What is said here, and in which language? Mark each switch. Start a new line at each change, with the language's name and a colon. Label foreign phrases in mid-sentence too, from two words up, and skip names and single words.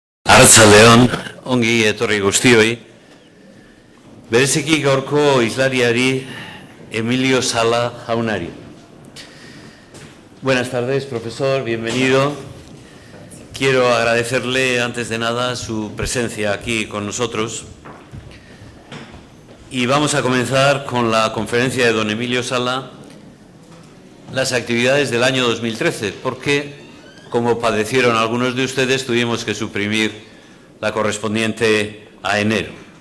Basque: Arratsaldeon, ongi etorri guztioi. Bereziki gaurko hizlariari Emilio Sala jaunari.
Spanish: Buenas tardes, profesor, bienvenido. Quiero agradecerle antes de nada su presencia aquí con nosotros. Y vamos a comenzar con la conferencia de don Emilio Sala, las actividades del año 2013, porque, como padecieron algunos de ustedes, tuvimos que suprimir la correspondiente a enero.